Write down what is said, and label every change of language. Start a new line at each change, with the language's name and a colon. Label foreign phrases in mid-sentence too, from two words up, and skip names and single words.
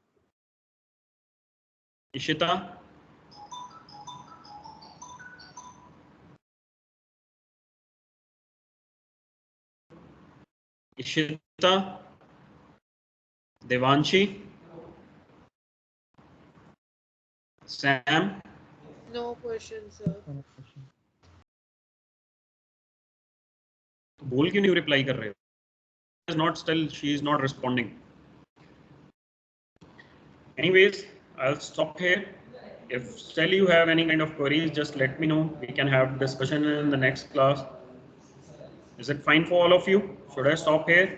English: Ishita? Ishita? Devanshi? Sam? No questions, sir.
Hindi: बोल क्यों नहीं रिप्लाई कर रहे हो?
English: Is not still, she is not responding. Anyways, I'll stop here. If still you have any kind of queries, just let me know. We can have discussion in the next class. Is it fine for all of you? Should I stop here?